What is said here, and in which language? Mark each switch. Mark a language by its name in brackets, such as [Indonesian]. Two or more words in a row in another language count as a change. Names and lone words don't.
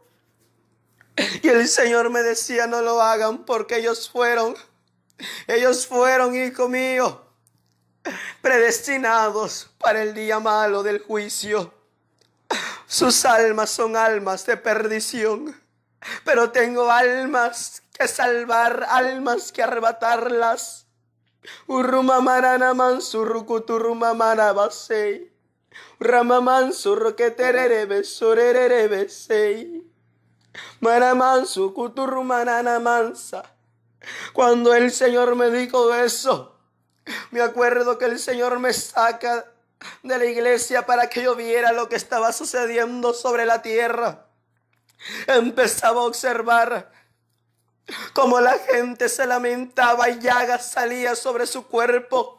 [Spanish] Y el Señor me decía: no lo hagan, porque ellos fueron, hijo mío, predestinados para el día malo del juicio. Sus almas son almas de perdición, pero tengo almas que salvar, almas que arrebatarlas. Urrumamarana mansurrucuturuma marabasei. Ramamansurro que tererebe sorerebe sei. Maramansu kuturumanana mansa. Cuando el Señor me dijo eso, me acuerdo que el Señor me saca de la iglesia para que yo viera lo que estaba sucediendo sobre la tierra. Empezaba a observar cómo la gente se lamentaba y llagas salía sobre su cuerpo.